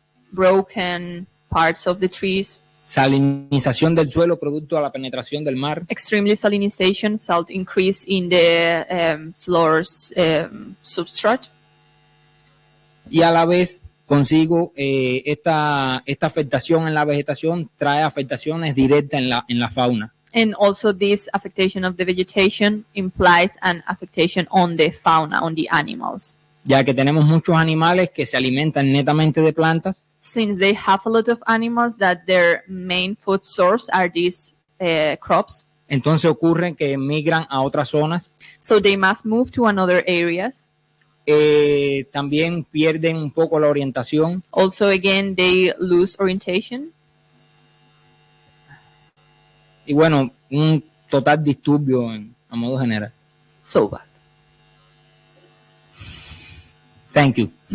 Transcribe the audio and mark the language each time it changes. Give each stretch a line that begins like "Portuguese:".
English: broken parts of the trees,
Spanish: salinización del suelo producto de la penetración del mar,
English: extremely salinization, salt increase in the floor's substrate,
Spanish: y a la vez consigo esta afectación en la vegetación trae afectaciones directas en la fauna.
English: And also this affectation of the vegetation implies an affectation on the fauna, on the animals.
Spanish: Ya que tenemos muchos animales que se alimentan netamente de plantas.
English: Since they have a lot of animals that their main food source are these crops.
Spanish: Entonces ocurre que migran a otras zonas.
English: So they must move to another areas.
Spanish: También pierden un poco la orientación.
English: Also, again, they lose orientation.
Spanish: Y bueno, un total disturbio a modo general.
English: So bad. Thank you.